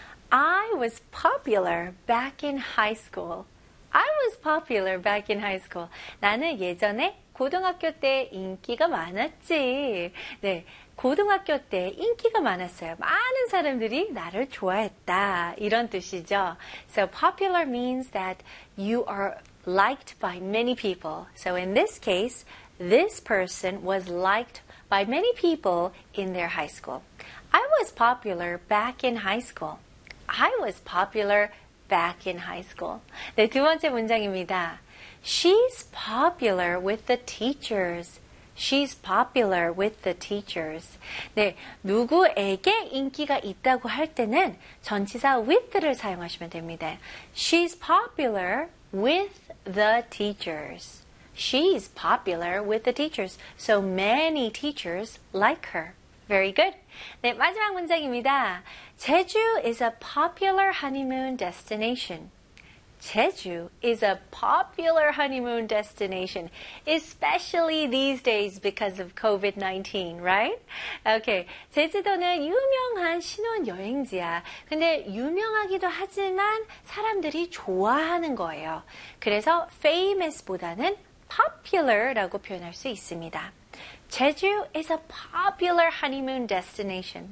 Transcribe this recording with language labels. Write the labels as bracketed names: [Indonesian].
[English] I was popular back in high school. I was popular back in high school. [Korean] 나는 예전에 고등학교 때 인기가 많았지. 네, 고등학교 때 인기가 많았어요. 많은 사람들이 나를 좋아했다. 이런 뜻이죠. [English] So popular means that you are liked by many people. So in this case, this person was liked by many people in their high school. I was popular back in high school. I was popular back in high school. [Korean] 네, 두 번째 문장입니다. [English] She's popular with the teachers. She's popular with the teachers. [Korean] 네, 누구에게 인기가 있다고 할 때는 전치사 with를 사용하시면 됩니다. [English] She's popular with the teachers. She's popular with the teachers. So many teachers like her. Very good. [Korean] 네, 마지막 문장입니다. [English] Jeju is a popular honeymoon destination. Jeju is a popular honeymoon destination, especially these days because of COVID-19, right? Okay. [Korean] 제주도는 유명한 신혼 여행지야. 근데 유명하기도 하지만 사람들이 좋아하는 거예요. 그래서 famous보다는 popular라고 표현할 수 있습니다. [English] Jeju is a popular honeymoon destination.